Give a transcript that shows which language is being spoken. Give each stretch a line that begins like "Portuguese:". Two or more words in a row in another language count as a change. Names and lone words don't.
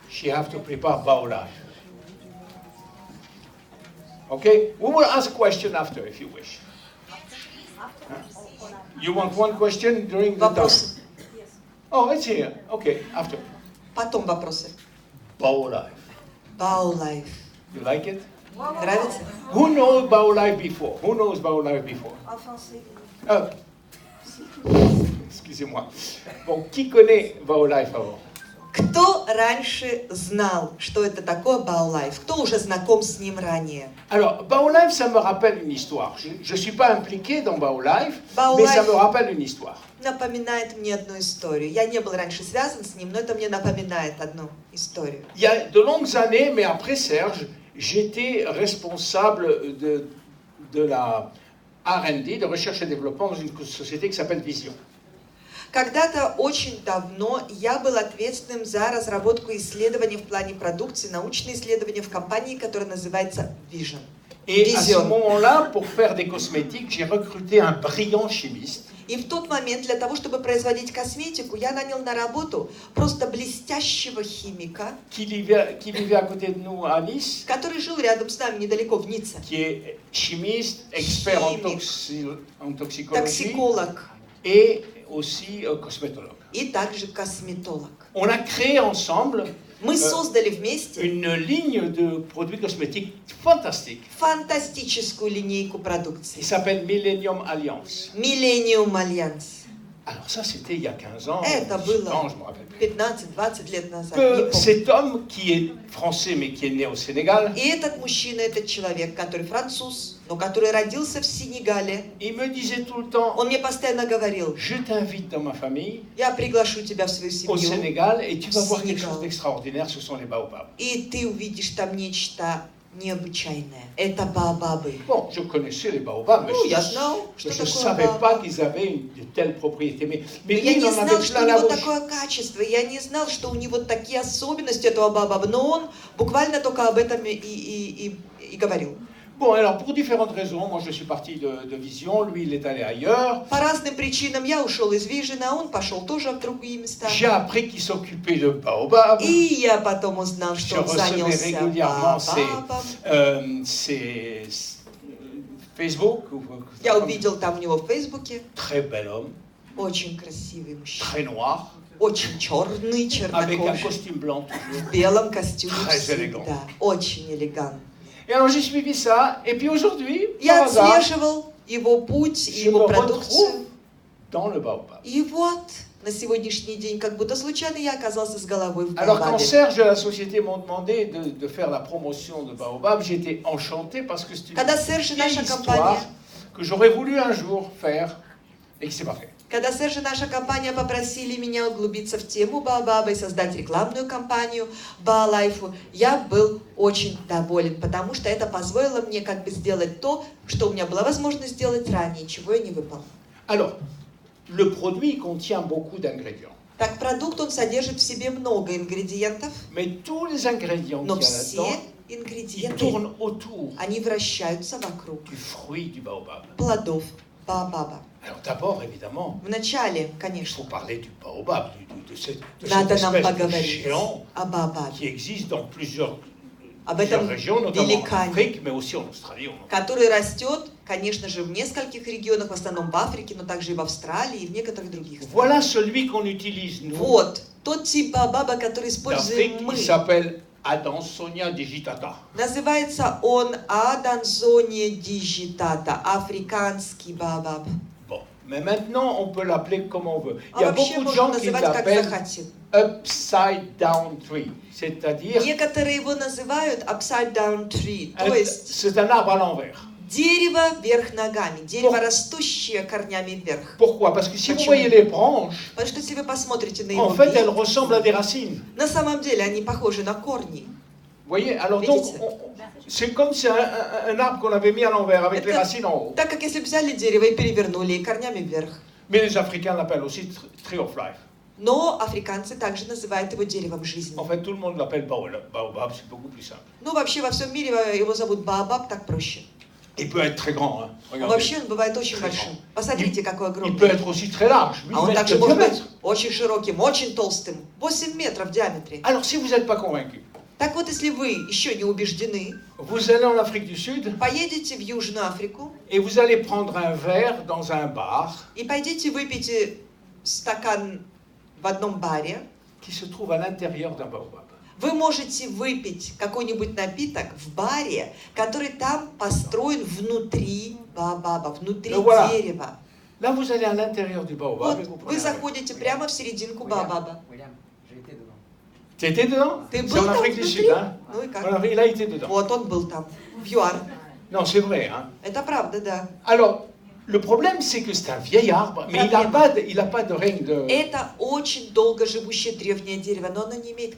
English: she have to prepare Baolife. Okay? We will ask question after, if you wish. Huh? You want one question during the
Russian: Вопросы.
English: talk? Oh, it's here. Okay, after.
Russian: Потом вопросы. Baolife. Baolife.
English: You like it?
Russian: Нравится?
English: Who knows Baolife before? Who knows Baolife before?
French: Oh. Excusez-moi. Bon, qui connaît Baolife avant?
Russian: Кто раньше знал, что это такое Baolife? Кто уже знаком с ним ранее?
French: Alors, Baolife, ça me rappelle une histoire. Je ne suis pas impliqué dans Baolife, mais ça me rappelle une histoire.
Russian: Напоминает мне одну историю. Я не был раньше связан с ним, но это мне напоминает одну историю.
French: Il y a de longues années, mais après Serge, j'étais responsable de la R&D, de recherche et développement, dans une société qui s'appelle Vision.
Russian: Когда-то очень давно я был ответственным за разработку исследований в плане продукции, научные исследования в компании, которая называется Vision.
French: Et à ce moment-là, pour faire des cosmétiques, j'ai recruté un brillant chimiste.
Russian: И в тот момент для того, чтобы производить косметику, я нанял на работу просто блестящего химика,
French: qui vivait à côté de nous à Nice,
Russian: который жил рядом с нами, недалеко, в Ницце.
French: qui est chimiste, expert en toxicologie,
Russian: Токсиколог
French: et aussi cosmétologue.
Russian: и также косметолог.
French: On a créé ensemble
Russian: Мы создали вместе
French: une ligne de produits cosmétiques fantastique.
Russian: фантастическую линейку продукции.
French: Il s'appelle Millennium Alliance. Millennium Alliance. Alors ça, c'était il y a 15 ans.
Russian: Это было
French: Je me rappelle plus.
Russian: 15-20 лет назад.
French: Que cet homme qui est français mais qui est né au Sénégal,
Russian: И этот мужчина, этот человек, который француз, но который родился в Сенегале,
French: il me disait tout le temps,
Russian: он мне постоянно говорил:
French: je t'invite dans ma famille
Russian: я приглашу тебя в свою
French: au
Russian: семью,
French: Sénégal et tu vas voir quelque Sénégal. chose d'extraordinaire, ce sont les baobabs.
Russian: и ты увидишь там нечто необычайное. Это баобабы.
French: Bon, je connaissais les baobabs, mais
Russian: Ну, я знал,
French: je
Russian: что
French: ne
Russian: такое
French: savais pas
Russian: баобаб.
French: qu'ils avaient de telles propriétés.
Russian: Но
French: Mais
Russian: я
French: lui, il
Russian: не
French: en
Russian: знал,
French: avait
Russian: что
French: plein
Russian: у
French: la
Russian: него
French: bouche.
Russian: такое качество. Я не знал, что у него такие особенности этого баобаба. Но он буквально только об этом и говорил.
French: Bon, alors pour différentes raisons, moi je suis parti de Vision, lui il est allé ailleurs.
Russian: По разным причинам я ушел из Vision, а он пошел тоже в другие места.
French: J'ai appris qu'il s'occupait de baobab.
Russian: И я потом узнал,
French: Je
Russian: что он
French: recevais
Russian: занялся
French: régulièrement
Russian: баобабом.
French: ses Facebook.
Russian: Я увидел там у него в Фейсбуке.
French: Très bel homme,
Russian: Очень красивый мужчина.
French: très noir,
Russian: Очень черный,
French: avec un
Russian: чернокожий.
French: costume blanc toujours.
Russian: В белом костюме
French: Très
Russian: всегда. Очень элегантно.
French: Et alors j'ai suivi ça, et puis aujourd'hui,
Russian: Я
French: par hasard,
Russian: отслеживал его путь,
French: je me
Russian: его
French: retrouve
Russian: продукцию.
French: dans le baobab.
Russian: И вот на сегодняшний день, как будто случайно, я оказался с головой в
French: Alors quand
Russian: Baobabе.
French: Serge et la société m'ont demandé de faire la promotion de Baobab, j'étais enchanté parce que c'est une
Russian: Когда Серж и
French: vieille
Russian: наша
French: histoire
Russian: компания,
French: que j'aurais voulu un jour faire et qui s'est pas fait.
Russian: когда Серж и наша компания попросили меня углубиться в тему Baobaba и создать рекламную кампанию Baolife, я был очень доволен, потому что это позволило мне как бы сделать то, что у меня была возможность сделать ранее, чего я не выполнил.
French: Alors, le produit contient beaucoup d'ingrédients.
Russian: Так, продукт, он содержит в себе много ингредиентов,
French: Mais tous les ingrédients
Russian: но
French: qu'il y a
Russian: все
French: là-dedans, ils
Russian: ингредиенты,
French: tournent autour
Russian: они вращаются вокруг
French: du fruit du baobab.
Russian: плодов Baobaba.
French: Alors d'abord, évidemment,
Russian: Вначале,
French: il
Russian: конечно,
French: faut parler du baobab, de cette
Russian: надо нам
French: espèce de
Russian: поговорить
French: géant
Russian: о Baobabе,
French: qui existe dans plusieurs
Russian: об этом
French: régions, notamment en
Russian: великане,
French: Afrique, mais aussi en Australie.
Russian: который растет, конечно же, в нескольких регионах, в основном в Африке, но также и в Австралии, и в некоторых других странах.
French: Voilà celui qu'on utilise, nous,
Russian: Вот, тот тип Baobaba, который
French: d'Afrique,
Russian: используем мы.
French: il s'appelle Adansonia digitata.
Russian: Называется он Adansonia digitata, африканский Baobab.
French: Bon, mais maintenant, on peut l'appeler comme on veut. Il y
Russian: А
French: a
Russian: вообще
French: beaucoup de
Russian: можно
French: gens qui
Russian: называть как
French: l'appellent
Russian: захотим.
English: upside down tree,
French: c'est-à-dire
Russian: Некоторые его называют
English: upside down tree,
Russian: то есть
French: c'est un arbre à l'envers.
Russian: дерево вверх ногами, дерево, растущее корнями вверх.
French: Pourquoi? Parce que si vous
Russian: Почему?
French: voyez les branches,
Russian: Потому что если вы посмотрите на его
French: en fait, elles
Russian: ветви,
French: ressemblent à des racines.
Russian: на самом деле они похожи на корни.
French: Vous voyez? Alors donc,
Russian: Видите?
French: c'est comme si un arbre qu'on avait mis à l'envers avec les
Russian: Это
French: racines en haut.
Russian: так как если бы взяли дерево и перевернули и корнями вверх.
French: Mais les Africains l'appellent aussi
English: tree of life.
Russian: Но африканцы также называют его деревом жизни.
French: En fait, tout le monde l'appelle baobab, c'est beaucoup plus simple.
Russian: Ну, вообще во всем мире его зовут Baobab, так проще.
French: Il peut être très grand, hein.
Russian: Но
French: Regardez.
Russian: вообще он бывает очень
French: Très
Russian: большим.
French: grand.
Russian: Посмотрите, какой
French: Il
Russian: огромный.
French: peut être aussi très large, 8
Russian: А он
French: mètres
Russian: также
French: de
Russian: может быть
French: diamètre.
Russian: очень широким, очень толстым, 8 метров в диаметре.
French: Alors si vous n'êtes pas convaincu,
Russian: Так вот, если вы еще не убеждены,
French: vous allez en Afrique du Sud
Russian: поедете в Южную Африку
French: et vous allez prendre un verre dans un bar
Russian: и пойдите выпейте стакан в одном баре,
French: qui se trouve à l'intérieur d'un baobab.
Russian: вы можете выпить какой-нибудь напиток в баре, который там построен внутри баобаба, внутри
French: voilà.
Russian: дерева.
French: Là, vous allez à l'intérieur du baobab.
Russian: Вот
French: et vous
Russian: вы
French: prenez un verre.
Russian: заходите прямо в серединку баобаба.
French: Tu étais dedans?
Russian: Ты
French: C'est
Russian: был
French: en
Russian: там
French: Afrique du
Russian: внутри?
French: Sud, hein?
Russian: Ну и как?
French: Il a été dedans.
Russian: Вот он был там, в ЮАР.
French: Non, c'est vrai, hein?
Russian: Это правда, да.
French: Alors, le problème, c'est que c'est un vieil arbre, mais il n'a pas de règne de...
Russian: Это очень долго живущее древнее дерево, но оно не имеет